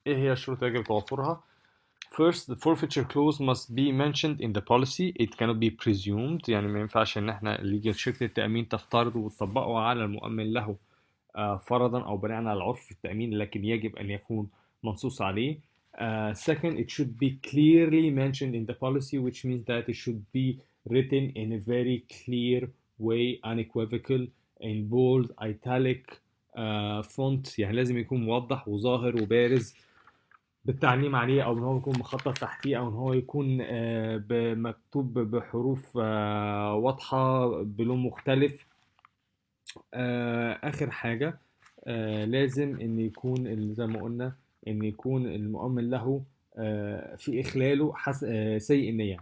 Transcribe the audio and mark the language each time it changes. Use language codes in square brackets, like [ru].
[ar] إيه هي الشروط اللي يجب توفرها؟ [en] First, the forfeiture clause must be mentioned in the policy. It cannot be presumed. [ar] يعني ما ينفعش ان احنا اللي يجي شركة التأمين تفترض وتطبقه على المؤمن له فرضا او بناء على العرف في التأمين، لكن يجب ان يكون منصوص عليه. [en] Second, it should be clearly mentioned in the policy, which means that it should be written in a very clear way, unequivocal, in bold, italic font. [ar] يعني لازم يكون موضح وظاهر وبارز بالتعليم عليه، او ان هو يكون مخطط تحتيه، او ان هو يكون مكتوب بحروف واضحة بلون مختلف. اخر حاجة لازم ان يكون زي ما قلنا ان يكون المؤمن له في اخلاله سيء النية.